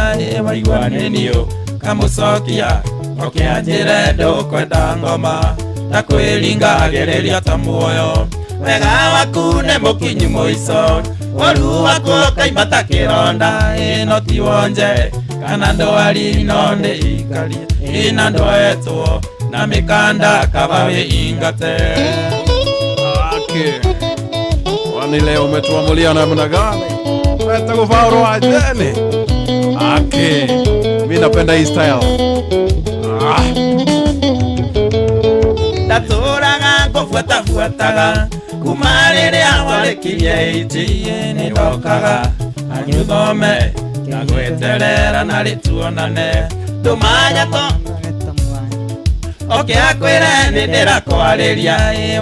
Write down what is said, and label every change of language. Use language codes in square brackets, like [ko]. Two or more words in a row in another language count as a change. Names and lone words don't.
[ki] Waigua nĩ niũ kamũcokia, oke anjĩre ndũkwenda ngoma, ta kwĩringagĩrĩria ta muoyo. Wega waku nĩ mũkinyu mũico, ũru waku ũkoimbata kĩronda. Ĩno ti wonje kana ndwari no ndĩikarie. Ĩna ndwetwo na mĩkanda kaba wĩingate. [sw] Okay. Kwani leo umetuamulia namna gani? Peta kuvaa ajeni. Okay. Mimi napenda hii style. [ki] Ndatũraga ngũbuatabuataga, kuma rĩrĩa warĩkirie 80. Nĩ ndokaga anyuthome, ngagweterera na rĩtuonane. Ndũmanya oke akwĩre nĩ ndĩrakwarĩria.